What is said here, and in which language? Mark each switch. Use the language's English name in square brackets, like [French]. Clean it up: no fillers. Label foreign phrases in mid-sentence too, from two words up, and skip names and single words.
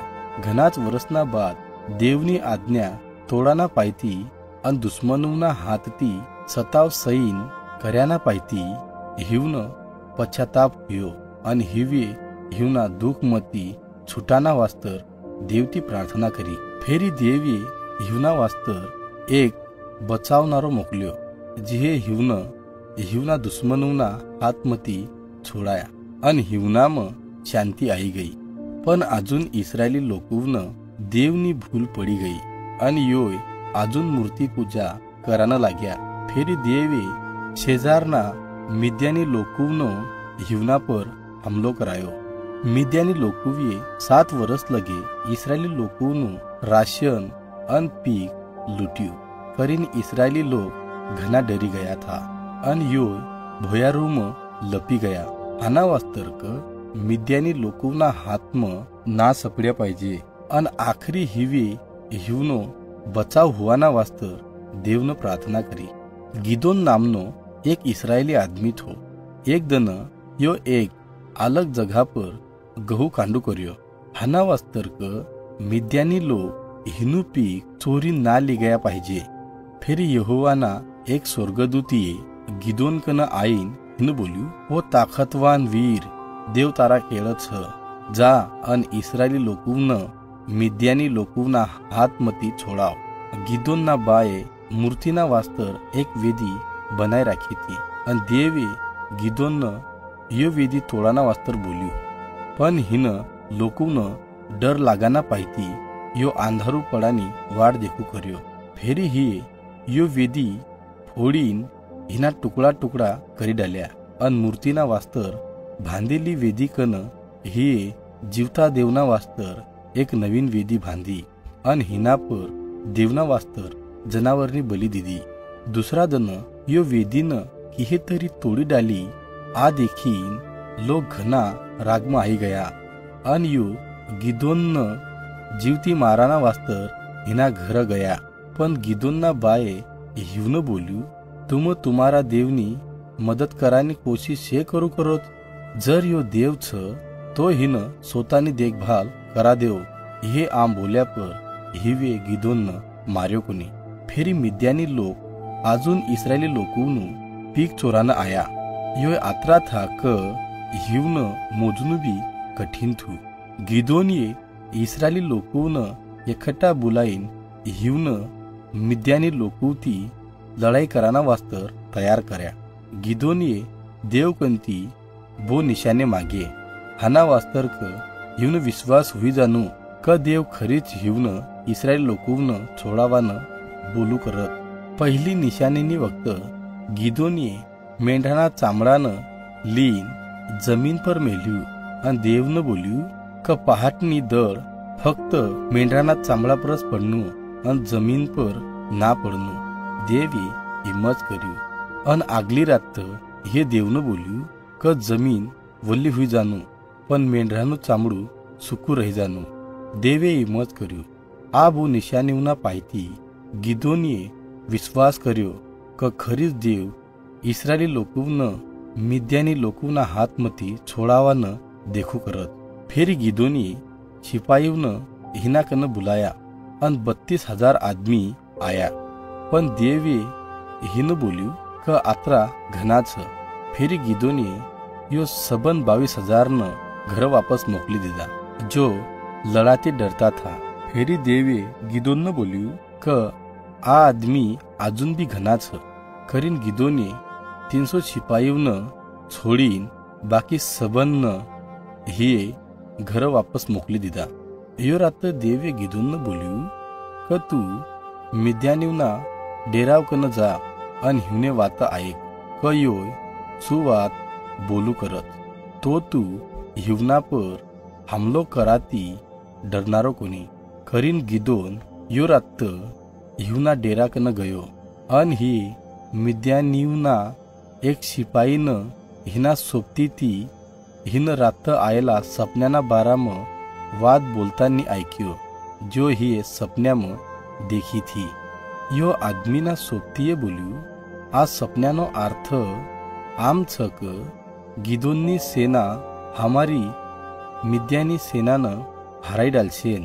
[Bhili] घनाच वर्षना बाद देवनी आज्ञा तोडाना पायती अन दुश्मनोना हातती सताव सईन कर्याना पायती हिवन पश्चाताप हुयो अन हिवे हिवना दुख मती छुटाना वास्तर देवती प्रार्थना करी। फेरी देवी हिवना वास्तर एक बचावनारो मोकल्यो जिहे हिवना दुश्मनोना हातमती छोडाया अन हिवनाम शांती आई गई। पण अजून इस्राएली लोकोवन देवनी भूल पड़ी गई अन योय अजून मूर्ति पूजा कराना लाग्या। फेरी देवे शेजारना मिद्यानी लोकोवन हिवना पर हमलो करायो। मिद्यानी लोकोविये 7 वर्ष लगे इस्राएली लोकोवन राशन अन पीक लुट्यू करीन इस्राएली लोग घना डरी गया था अन यो भोयारूम लपी गया। आना वास्तर्क मिद्यानी लोकोवना हातम ना सपड्या पाहिजे अन आखरी हिवे हिवनो बचाव हुआना वास्तर देवनं प्रार्थना करी। गिदोन नामनो एक इस्राएली आदमी थो। एक दन यो एक अलग जगह पर गहू कांडू कर्यो। हाना वास्तर्क मिद्यानी लोग हिनु पीक चोरी ना ली गया पाहिजे। फिर यहोवाना एक स्वर्गदूतीये गिदोन कन आईन हिनु बोल्यू वो ताकतवान वीर देव तारा केळत छ जा अन इस्राएली लोकोवन मिद्यानी लोकोवना हातमती छोड़ाव। गिदोनना बाये मूर्तिना वास्तर एक वेदी बनाय राखी थी अन देवे गिदोन यो वेदी तोड़ाना वास्तर बोल्यू। पण हिन लोकोवन डर लागाना पायती यो अंधारू पडानी वाट देखू कर्यो। फेरी ही यो वेदी फोडीन हिना टुकड़ा टुकड़ा करी डाल्या अन मूर्तिना वास्तर भांदेली वेदी कन ही जीवता देवना वास्तर एक नवीन वेदी भांदी अन हिना पर देवना वास्तर जनावरनी बली दिदी। दुसरा दन यो वेदीन किहे तरी तोडी डाली आ देखीन लोग घना रागमा आई गया अन यो गिदोन जीवती माराना वास्तर हिना घर गया। पण गिदोनना बाये हिवनं बोल्यू तुम तुम्हारा देवनी मदत करानी कोशिश शे करू करोत। जर यो देव छ तो हिन स्वतानी देखभाल करा देव। हे आम बोल्या पर हिवे गिदोन मार्यो कोनी। फेरी मिद्यानी लोग अजून इस्राएली लोकोवनु पीक चोराना आया। यो आत्रा था क हिवन मोजनु भी कठिन थू। गिदोनिये इस्राएली लोकोवन एकट्ठा बुलाईन हिवन मिद्यानी लोकोवती लड़ाई कराना वास्तर तयार कर्या। गिदोनिये देवकंती बो निशाने मागे हाना वास्तर क हिवन विश्वास हुई जाणू क देव खरीच हिवन इस्राएल लोकोवन छोड़ावान बोलू करत। पहिली निशानेनी वक्त गिदोनिये मेंढाना चामडान लीन जमीन पर मेल्यू अन देवनं बोल्यू क पहाटनी दळ फक्त मेंढाना चामडा परस पडनू अन जमीन पर ना पडनू। देवी हिम्मत कर्यू अन आगली रात हे देवनं बोल्यू क जमीन वल्ली हुई जाणू पण मेंढरानु चामडू सुकू रही जाणू। देवे हिम्मत कर्यू आ बो निशानीवना पायती गिदोनिये विश्वास कर्यो क खरीच देव इस्राएली लोकोवन मिद्यानी लोकोवना हातमती छोड़ावान देखू करत। फेरी गिदोनिये शिपाईवन हिना कन बुलाया अन 32,000 आदमी आया। पण देवे हिन बोल्यू क आत्रा घना छ। फेरी गिदोनिये यो सबन 22,000 न घर वापस मोकली दिदा। जो लड़ाते डरता था। फेरी देवे गिदोन न बोल्यू क आ आदमी अजून भी घनाच करीन। गिदोने 300 शिपाईवन छोड़ीन बाकी सबन ही घर वापस मोकली दीदा। यो रात देवे गिदोन न बोल्यू क तू मिद्यानीवना डेराव कन जा अन हिवने वात ऐक क योय सुवात बोलू करत तो तू हिवना पर हमलो कराती डरनारो कोणी करीन। गिदोन यो रात हिवना डेरा कन गयो अन ही मिद्यानीवना एक शिपाईन हिना सोबती ती हिन रात आयला सपन्याना बाराम वाद बोलतानी ऐक्यो जो ही सपन्याम देखी थी। यो आदमीना सोबतीये बोल्यू आ सपन्यानो अर्थ आम छक गिदोननी सेना हमारी मिद्यानी सेनान हराई डालशेन।